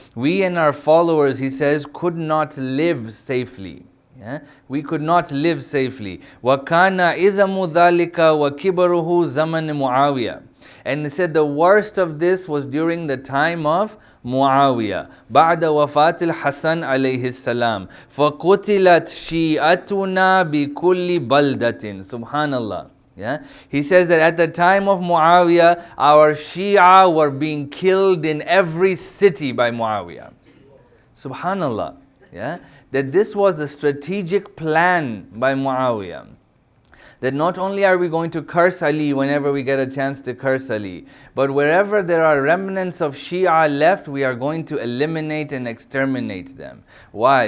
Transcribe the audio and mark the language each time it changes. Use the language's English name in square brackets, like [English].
[English] We and our followers, he says, could not live safely. Yeah? We could not live safely. [Arabic] وَكَانَ إِذَمُ ذَلِكَ وَكِبَرُهُ زَمَنِ مُعَاوِيَةَ. [English] And he said the worst of this was during the time of Muawiya. [Arabic] بعد وفاة الحسن عليه السلام فقتلت شيعتنا بكل بلدة. [English] Subhanallah. Yeah? He says that at the time of Muawiya, our Shia were being killed in every city by Muawiya. Subhanallah. Yeah? That this was a strategic plan by Muawiya. That not only are we going to curse Ali whenever we get a chance to curse Ali, but wherever there are remnants of Shia left, we are going to eliminate and exterminate them. Why?